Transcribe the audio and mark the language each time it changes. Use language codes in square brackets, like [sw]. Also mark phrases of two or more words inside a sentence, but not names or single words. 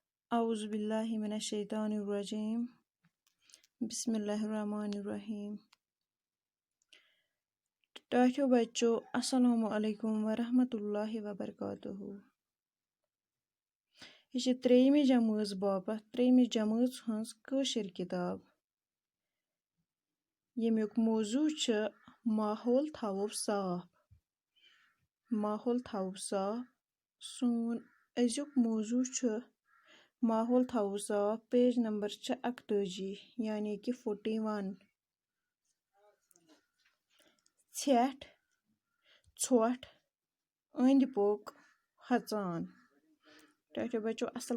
[ar] أعوذ بالله من الشيطان الرجيم بسم الله الرحمن الرحيم [ks] ٹاٹھیو بچو [ar] السلام علیکم ورحمۃ اللہ وبرکاتہ [ks] یہِ چھِ ترٛیٚیِمہِ جمٲژ باپتھ ترٛیٚیِمہِ جمٲژ ہٕنٛز کٲشِر کِتاب ییٚمیُک موضوٗع چھُ ماحول تھاوو صاف ماحول تھاوو صاف سون أزیُک موضوٗع چھُ ماحول تھاوو صاف پیج نمبر چھِ 41 یعنی کہِ 41 ژھٮ۪ٹھ ژھۄٹھ أنٛدۍ پوٚک ہۄژان ٹاٹھیو بچو اَصٕل